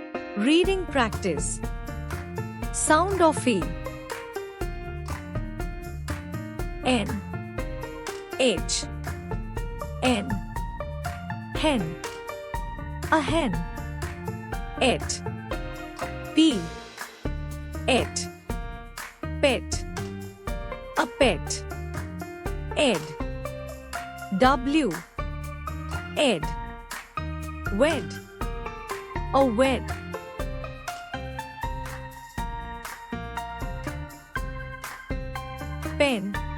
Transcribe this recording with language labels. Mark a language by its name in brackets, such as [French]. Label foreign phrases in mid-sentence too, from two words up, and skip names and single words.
[English] Reading practice. Sound of E. N. H. N. Hen. A hen. Et. P. Et. Pet. A pet. Ed. W. Ed. Wed. A wed. Pen.